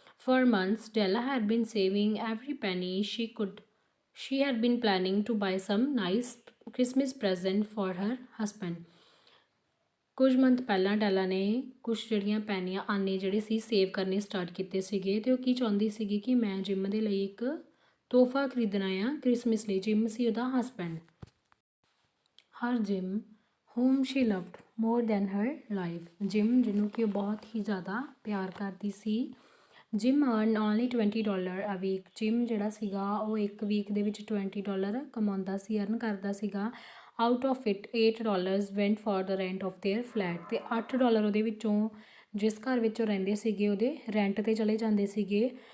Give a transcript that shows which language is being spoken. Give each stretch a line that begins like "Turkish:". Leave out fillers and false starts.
English: For months Della had been saving every penny she could. She had been planning to buy some nice Christmas present for her husband.
Punjabi: ਕੁਝ month ਪਹਿਲਾਂ ਡੈਲਾ ਨੇ ਕੁਝ ਜਿਹੜੀਆਂ ਪੈਨੀਆਂ ਆਨੇ ਜਿਹੜੇ ਸੀ save ਕਰਨੇ start ਕੀਤੇ ਸੀਗੇ, ਤੇ ਉਹ ਕੀ ਚਾਹੁੰਦੀ ਸੀਗੀ ਕਿ ਮੈਂ ਜਿਮ ਦੇ ਲਈ ਇੱਕ ਤੋਹਫਾ ਖਰੀਦਣਾ ਆ ਕ੍ਰਿਸਮਸ ਲਈ। ਜਿਮ ਸੀ ਉਹਦਾ husband.
English: Her Jim whom she loved more than her life।
Punjabi: Gym ਜਿਹਨੂੰ ਕਿ ਉਹ ਬਹੁਤ ਹੀ ਜ਼ਿਆਦਾ ਪਿਆਰ ਕਰਦੀ ਸੀ।
English: Jim earn only $20 a week.
Punjabi: ਜਿਮ ਜਿਹੜਾ ਸੀਗਾ ਉਹ ਇੱਕ ਵੀਕ ਦੇ ਵਿੱਚ $20 ਕਮਾਉਂਦਾ ਸੀ, ਅਰਨ ਕਰਦਾ ਸੀਗਾ।
English: Out of it $8 went for the rent of their flat.
Punjabi: ਤੇ $8 ਉਹਦੇ ਵਿੱਚੋਂ, ਜਿਸ ਘਰ ਵਿੱਚ ਉਹ ਰਹਿੰਦੇ ਸੀਗੇ, ਉਹਦੇ ਰੈਂਟ 'ਤੇ ਚਲੇ ਜਾਂਦੇ ਸੀਗੇ।